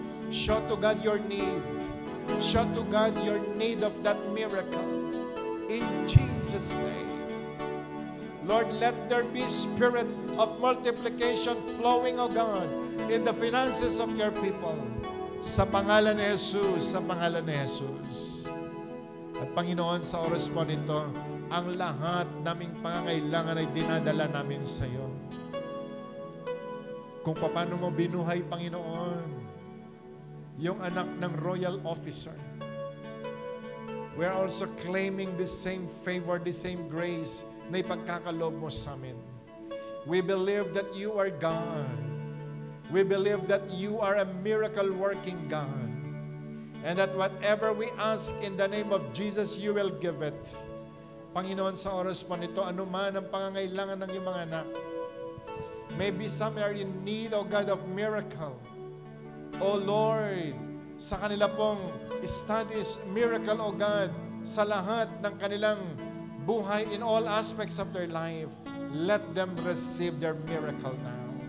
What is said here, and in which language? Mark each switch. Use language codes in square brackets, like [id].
[en] Show to God your need. Show to God your need of that miracle. In Jesus' name. Lord, let there be spirit of multiplication flowing, O God, in the finances of your people. [tl] Sa pangalan ni Jesus, sa pangalan ni Jesus. At Panginoon, sa oras po nito, ang lahat naming pangangailangan ay dinadala namin sa iyo. Kung paano mo binuhay, Panginoon, yung anak ng royal officer. [en] We're also claiming the same favor, the same grace [tl] na ipagkakaloob mo sa amin. [en] We believe that you are God. We believe that you are a miracle-working God. And that whatever we ask in the name of Jesus, you will give it. [tl] Panginoon, sa oras po nito, anuman ang pangangailangan ng iyong mga anak. [en] Maybe some are in need, O God, of miracle. O Lord, [tl] sa kanila pong [en] studies, miracle, O God, [tl] sa lahat ng kanilang buhay [en] in all aspects of their life, let them receive their miracle now.